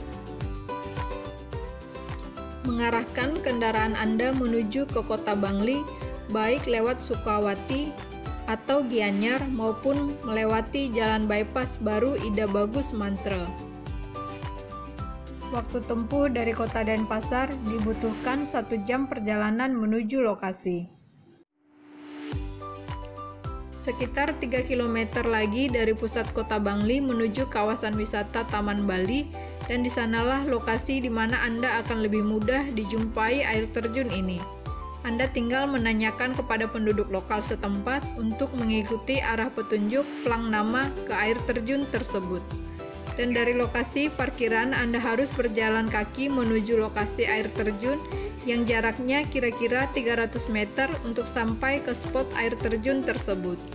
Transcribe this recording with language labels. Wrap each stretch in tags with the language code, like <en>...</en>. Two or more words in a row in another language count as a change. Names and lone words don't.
<id>Mengarahkan kendaraan Anda menuju ke kota Bangli, baik lewat Sukawati atau Gianyar maupun melewati jalan bypass baru Ida Bagus Mantra. Waktu tempuh dari kota Denpasar dibutuhkan 1 jam perjalanan menuju lokasi. Sekitar 3 km lagi dari pusat kota Bangli menuju kawasan wisata Taman Bali, dan di sanalah lokasi di mana Anda akan lebih mudah dijumpai air terjun ini. Anda tinggal menanyakan kepada penduduk lokal setempat untuk mengikuti arah petunjuk plang nama ke air terjun tersebut. Dan dari lokasi parkiran Anda harus berjalan kaki menuju lokasi air terjun yang jaraknya kira-kira 300 meter untuk sampai ke spot air terjun tersebut.</id>